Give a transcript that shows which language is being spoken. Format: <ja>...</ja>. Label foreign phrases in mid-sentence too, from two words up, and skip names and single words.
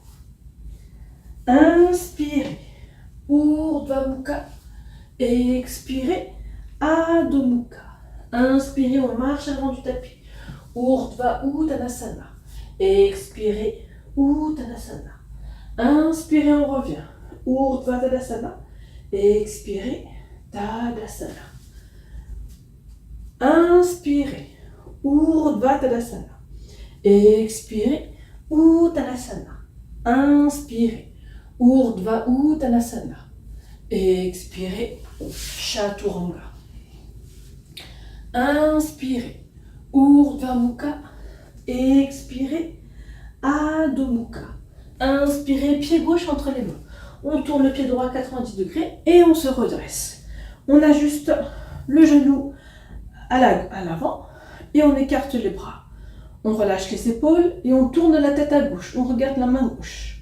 <fr>Inspirez, Urdhva Mukha. Expirez, Adho Mukha. Inspirez, on marche avant du tapis. Urdhva Uttanasana. Expirez, Uttanasana. Inspirez, on revient. Urdhva Tadasana. Expirez, Tadasana. Inspirez, Urdhva Tadasana. Expirez, Uttanasana. Inspirez, Urdhva Uttanasana. Expirez, Chaturanga. Inspirez, Urdhva Mukha. Expirez, Adho Mukha. Inspirez, pied gauche entre les mains. On tourne le pied droit à 90 degrés et on se redresse. On ajuste le genou à l'avant et on écarte les bras. On relâche les épaules et on tourne la tête à gauche. On regarde la main gauche.</fr>